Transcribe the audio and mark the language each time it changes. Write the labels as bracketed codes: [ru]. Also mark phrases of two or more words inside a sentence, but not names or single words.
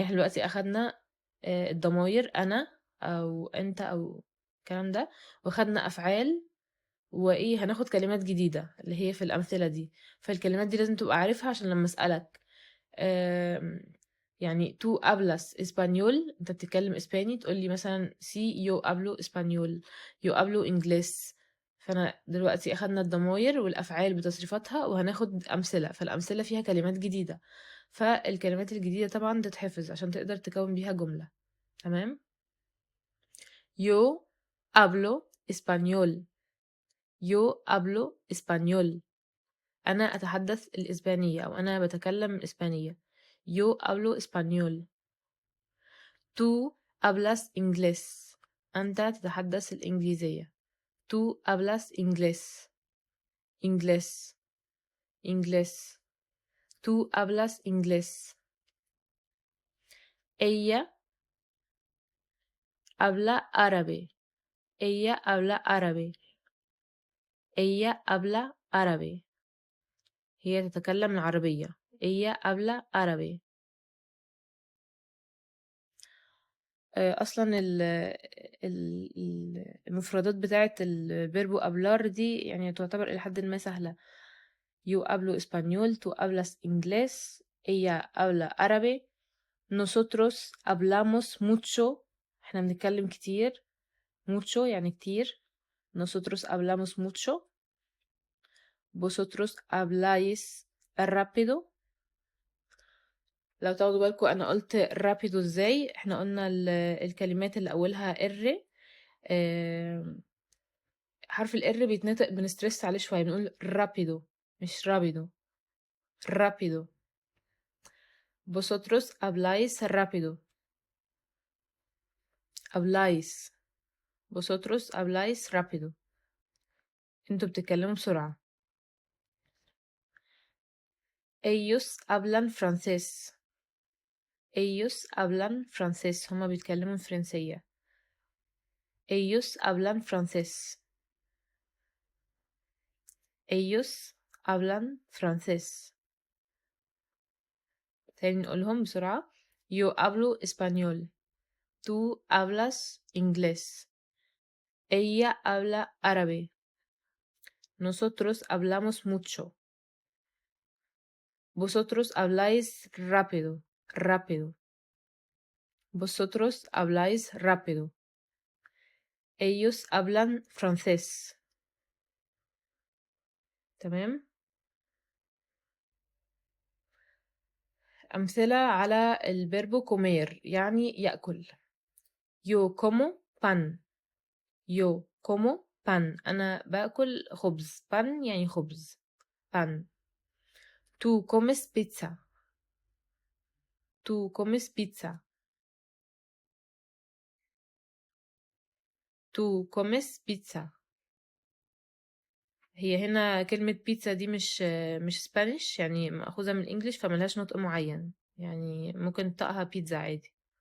[ar] احنا دلوقتي اخدنا الضماير انا او انت او الكلام ده، واخدنا افعال، وايه هناخد كلمات جديده اللي هي في الامثله دي. فالكلمات دي لازم تبقى عارفها عشان لما اسالك يعني [es] tú hablas español، [ar] انت بتتكلم اسباني، تقول لي مثلا [es] sí yo hablo español، yo hablo inglés. [ar] فأنا دلوقتي أخدنا الضماير والأفعال بتصريفاتها وهناخد أمثلة، فالأمثلة فيها كلمات جديدة، فالكلمات الجديدة طبعًا تتحفظ عشان تقدر تكوّن بيها جملة، تمام؟ [es] Yo hablo español. Yo hablo español. [ar] أنا أتحدث الإسبانية أو أنا باتكلم الإسبانية. [es] Yo hablo español. Tú hablas inglés. [ar] أنت تتحدث الإنجليزية. [es] Tú hablas inglés. Inglés. Inglés. Tú hablas inglés. Ella habla árabe. Ella habla árabe. Ella habla árabe. [ar] هي تتكلم العربية. [es] Ella habla árabe. [ar] أصلًا المفردات بتاعة ال [es] verbo hablar [ar] دي يعني تعتبر إلى حدٍ ما سهلة. [es] Yo hablo español, tú hablas inglés, ella habla árabe, nosotros hablamos mucho. [ar] إحنا بنتكلم كتير. mucho يعني كتير. [es] Nosotros hablamos mucho. Vosotros habláis rápido. [ar] لو تاخدوا بالكم أنا قُلت rápido إزاي، إحنا قُلنا الكلمات اللي أولها R. آمم حرف الR بيتنطق بنstress عليه شوية، بنقول rápido مش rápido. [es] rápido. Vosotros habláis rápido. habláis. Vosotros habláis rápido. [ar] انتوا بتتكلموا بسرعة. [es] Ellos hablan francés. Ellos hablan francés. [ar] هما بيتكلموا الفرنسية. [es] Ellos hablan francés. Ellos hablan francés. [ar] تاني نقولهم بسرعة. [es] Yo hablo español. Tú hablas inglés. Ella habla árabe. Nosotros hablamos mucho. Vosotros habláis rápido. Rápido. Vosotros habláis rápido. Ellos hablan francés. [ar] تمام. أمثلة على ال [es] verbo comer [ar] يعني يأكل. [es] Yo como pan. Yo como pan. [ar] أنا باكل خبز. pan يعني خبز. [es] pan. Tú comes pizza. Tú comes pizza. Tú comes pizza. [ar] هي هنا كلمة بيتزا دي مش سبانيش، يعني مأخوذة من الإنجليش فملهاش نطق معين، يعني ممكن نطقها بيتزا عادي.